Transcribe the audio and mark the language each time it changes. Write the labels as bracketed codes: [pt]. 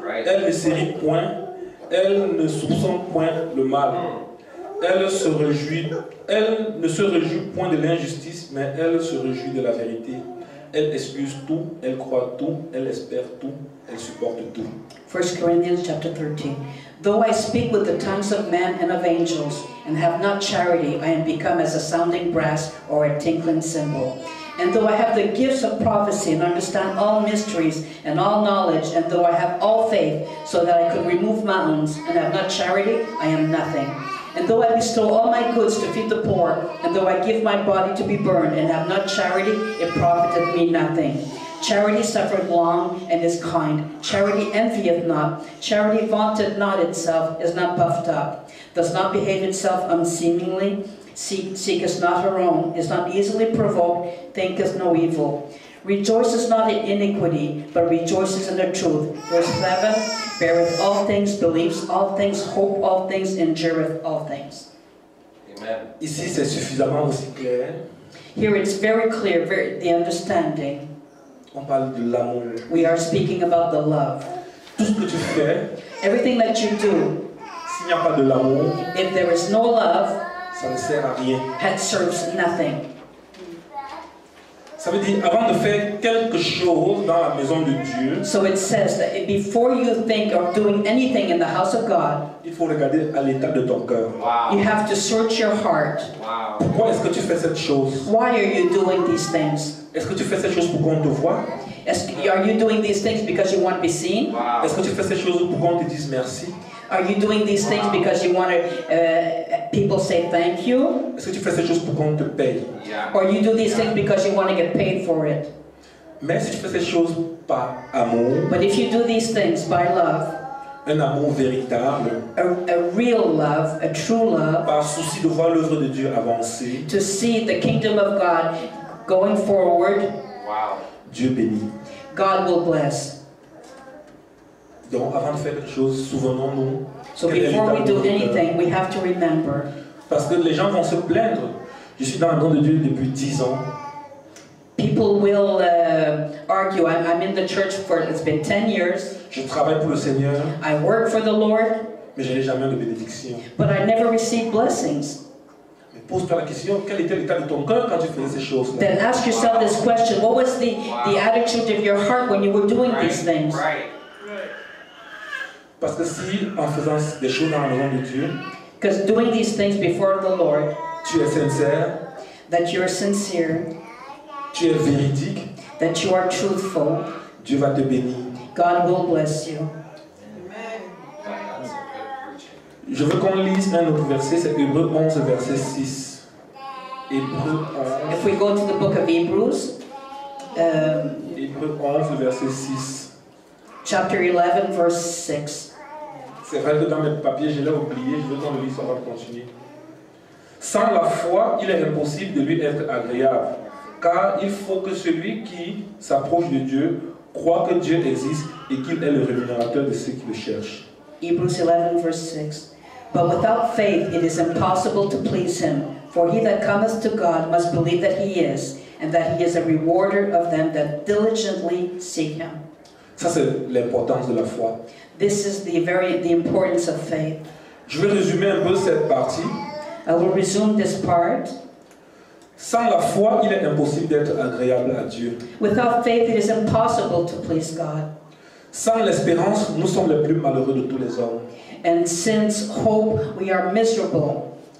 [fr] Elle ne s'irrite point. Elle ne soupçonne point le mal. Elle ne se réjouit point de l'injustice, mais elle se réjouit de la vérité. Elle excuse tout, elle croit tout, elle espère tout, elle supporte tout. [en] 1 Corinthians chapter 13. Though I speak with the tongues of men and of angels, and have not charity, I am become as a sounding brass or a tinkling cymbal. And though I have the gifts of prophecy and understand all mysteries and all knowledge, and though I have all faith, so that I could remove mountains, and have not charity, I am nothing. And though I bestow all my goods to feed the poor, and though I give my body to be burned, and have not charity, it profiteth me nothing. Charity suffereth long, and is kind. Charity envieth not. Charity vaunteth not itself, is not puffed up, does not behave itself unseemingly, seeketh not her own, is not easily provoked, thinketh no evil. Rejoices not in iniquity, but rejoices in the truth. Verse 11, beareth all things, believes all things, hope all things, endureth all things. Amen. [fr] Ici, c'est suffisamment aussi clair. [en] Here it's very clear, the understanding. [fr] On parle de l'amour. [en] We are speaking about the love. [fr] Tout ce que tu fais, [en] Everything that you do, [fr] s'il n'y a pas de l'amour, [en] if there is no love, [fr] ça ne sert à rien. [en] it serves nothing. [fr] Ça veut dire, avant de faire quelque chose dans la maison de Dieu, [en] So it says that before you think of doing anything in the house of God, [fr] il faut regarder à l'état de ton cœur. [en] you have to search your heart. [fr] Pourquoi est-ce que tu fais cette chose? [en] Why are you doing these things? [fr] Est-ce que tu fais cette chose pour qu'on te voie? [en] Are you doing these things because you want to be seen? [fr] Est-ce que tu fais cette chose pour qu'on te dise merci? [en] Are you doing these things because you want to, people say thank you? [fr] Est-ce que tu fais cette chose pour qu'on te paye? [en] Or you do these things because you want to get paid for it? [fr] Mais si tu fais cette chose par amour, [en] But if you do these things by love, [fr] un amour véritable, [en] a real love, a true love, [fr] par souci de voir l'œuvre de Dieu avancer, [en] to see the kingdom of God going forward, [fr] Dieu bénit. [en] God will bless. [fr] Donc avant de faire quelque chose, souvenons-nous. [en] So [fr] quel est [en] before we [fr] l'état [en] do [fr] de notre cœur. [en] anything, we have to remember. [fr] Parce que les gens vont se plaindre. Je suis dans la maison de Dieu depuis 10 ans. [en] People will argue. I'm in the church it's been 10 years. [fr] Je travaille pour le Seigneur, [en] I work for the Lord, [fr] mais je n'ai jamais de bénédiction. [en] but I never received blessings. [fr] Mais pose-toi la question, quel était l'état de ton cœur quand tu faisais ces choses-là? [en] Then ask yourself this question: what was the attitude of your heart when you were doing these things? [fr] Parce que si, en faisant des choses dans la maison de Dieu, [en] Because doing these things before the Lord, [fr] tu es sincère, [en] that you're sincere, [fr] tu es véridique, [en] that you are truthful, [fr] Dieu va te bénir. [en] God will bless you. [fr] Je veux qu'on lise un autre verset, c'est Hébreux 11, verset 6. Hébreux 11, [en] If we go to the book of Hebrews, [fr] Hébreux 11, verset 6. [en] chapter 11, verse 6. [fr] C'est vrai que dans mes papiers, je l'ai oublié, je veux qu'on le lise avant de continuer. Sans la foi, il est impossible de lui être agréable, car il faut que celui qui s'approche de Dieu croit que Dieu existe et qu'il est le rémunérateur de ceux qui le cherchent. [en] Hebrews 11, verse 6. But without faith it is impossible to please him, for he that cometh to God must believe that he is, and that he is a rewarder of them that diligently seek him. [fr] Ça, c'est l'importance de la foi. [en] This is the importance of faith. [fr] Je vais résumer un peu cette partie. [en] I will resume this part. [fr] Sans la foi, il est impossible d'être agréable à Dieu. [en] Without faith it is impossible to please God. [fr] Sans l'espérance, nous sommes les plus malheureux de tous les hommes. [en] And since hope, we are miserable.